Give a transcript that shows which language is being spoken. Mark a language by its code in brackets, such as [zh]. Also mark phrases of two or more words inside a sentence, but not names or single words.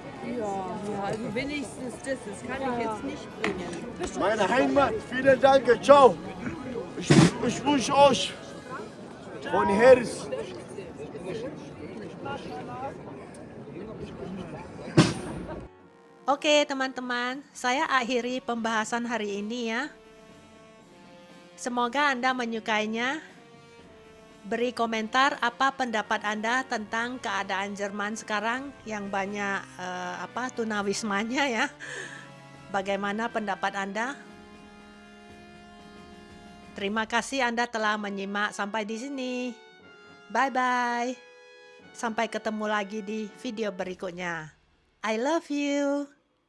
[de] Ja, also wenigstens das kann ich jetzt nicht bringen. Meine Heimat, vielen Dank, ciao. Ich wünsche euch von Herzen. [id] Oke teman-teman, saya akhiri pembahasan hari ini ya. Semoga Anda menyukainya. Beri komentar apa pendapat Anda tentang keadaan Jerman sekarang yang banyak tunawismanya ya. Bagaimana pendapat Anda? Terima kasih Anda telah menyimak sampai di sini. [en] Bye bye. [id] Sampai ketemu lagi di video berikutnya. [en] I love you.